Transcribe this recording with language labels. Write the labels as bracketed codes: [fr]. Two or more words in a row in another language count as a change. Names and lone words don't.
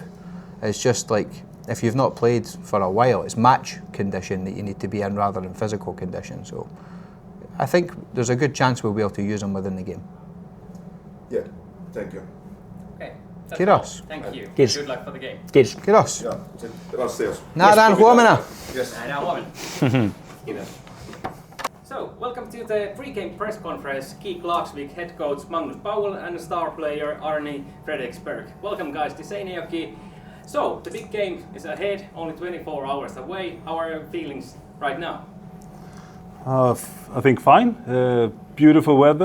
[en] It's just like, if you've not played for a while, it's match condition that you need to be in rather than physical condition. So I think there's a good chance we'll be able to use him within the game. Yeah, thank you. Okay. [fi] Kiitos. [en] Thank you. [fi] Kiitos. [en] Good luck for the game. [fi] Kiitos. Kiitos. Ja, sitten Rassios. Nähdään huomenna. [en] Yes. [fi] Nähdään huomenna. Kiitos. [en] So, welcome to the pre-game press conference. Key Klaksvík head coach Magnus Powell and star player Arni Fredriksberg. Welcome guys to Seinäjoki. So, the big game is ahead, only 24 hours away. How are your feelings right now? I think fine. Beautiful weather.